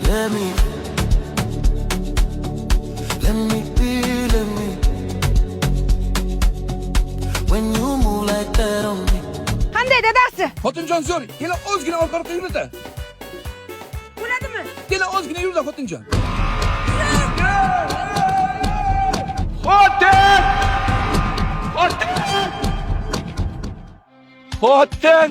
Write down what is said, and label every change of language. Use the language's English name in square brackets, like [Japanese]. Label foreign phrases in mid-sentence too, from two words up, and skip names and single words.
[English] Let me, let me be, let me. When you move like that on me. [Uzbek] Qanday dadasi? Xotinjon zo'r, yana ozgina orqaroqqa yurda. Bo'ladimi? Yana ozgina yurda xotinjon. Xotin! Xotin!